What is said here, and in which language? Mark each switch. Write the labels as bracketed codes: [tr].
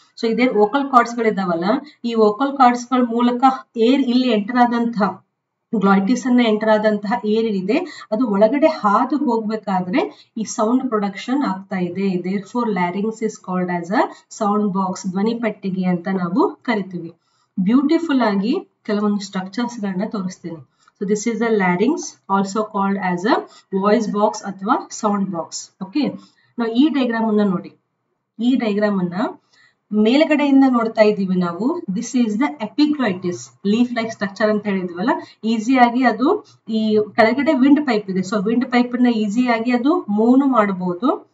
[kn] So ಇದೇ vocal cards ಗಳಿದಾವಲ್ಲ, ಈ vocal cards ಗಳ ಮೂಲಕ ಏರ್ ಇಲ್ಲಿ ಎಂಟರ್ ಆದಂತಹ ಗ್ಲಾಯ್ಟಿಸ್ ಅನ್ನ ಎಂಟರ್ ಆದಂತಹ ಏರ್ ಇದೆ, ಅದು ಒಳಗಡೆ ಹಾದು ಹೋಗ್ಬೇಕಾದ್ರೆ ಈ ಸೌಂಡ್ ಪ್ರೊಡಕ್ಷನ್ ಆಗ್ತಾ ಇದೆ. [en] therefore larynx is called as a sound box, [kn] ಧ್ವನಿ ಪೆಟ್ಟಿಗೆ ಅಂತ ನಾವು ಕರಿತೀವಿ. ಬ್ಯೂಟಿಫುಲ್ ಆಗಿ ಕೆಲವೊಂದು ಸ್ಟ್ರಕ್ಚರ್ಸ್ ಗಳನ್ನ ತೋರಿಸ್ತೀನಿ. [en] So this is the larynx, also called as a voice box ಅಥವಾ sound box. [kn] Okay, ನಾವು ಈ ಡಯಾಗ್ರಾಮ್ ಅನ್ನ ನೋಡಿ. ಈ ಡಯಾಗ್ರಾಮ್ ಅನ್ನ ಮೇಲ್ಗಡೆಯಿಂದ ನೋಡ್ತಾ ಇದೀವಿ ನಾವು. [en] this is the epiglottis, [kn] leaf like structure ಅಂತ ಹೇಳಿದ್ವಲ್ಲ. ಈಸಿಯಾಗಿ ಅದು ಈ ಕೆಳಗಡೆ ವಿಂಡ್ ಪೈಪ್ ಇದೆ. ಸೊ ವಿಂಡ್ ಪೈಪ್ ಅನ್ನ ಈಸಿಯಾಗಿ ಅದು ಮೂವ್ ಮಾಡಬಹುದು.